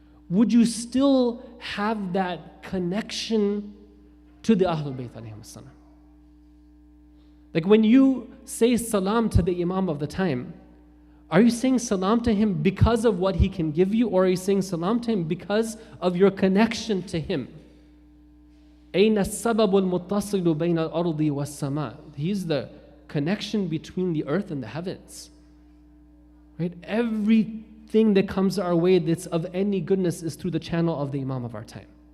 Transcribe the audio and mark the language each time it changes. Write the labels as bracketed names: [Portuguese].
[English] Would you still have that connection to the Ahlul Bayt alayhim salam? Like when you say salam to the Imam of the time, are you saying salam to him because of what he can give you, or are you saying salam to him because of your connection to him? [Arabic] أين السبب المتصل بين الأرض والسماء. [English] He's the connection between the earth and the heavens. Right? Everything that comes our way that's of any goodness is through the channel of the Imam of our time.